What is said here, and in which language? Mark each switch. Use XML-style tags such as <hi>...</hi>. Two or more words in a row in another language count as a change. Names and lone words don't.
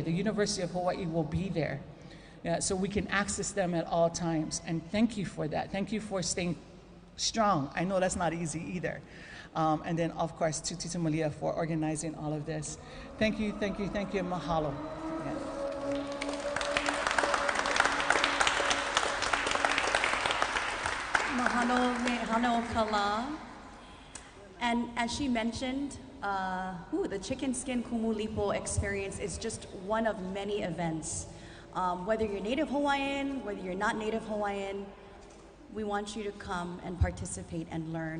<en>The University of Hawaii will be there. Yeah, so we can access them at all times. And thank you for that. Thank you for staying strong. I know that's not easy either. And then, of course, to Tita Malia for organizing all of this. Thank you, thank you, thank you, mahalo. Yeah.</en> <haw>Mahalo me hano kala.</haw> <en>And as she mentioned, the chicken skin kumulipo experience is just one of many events. Whether you're Native Hawaiian, whether you're not Native Hawaiian, we want you to come and participate and learn.</en>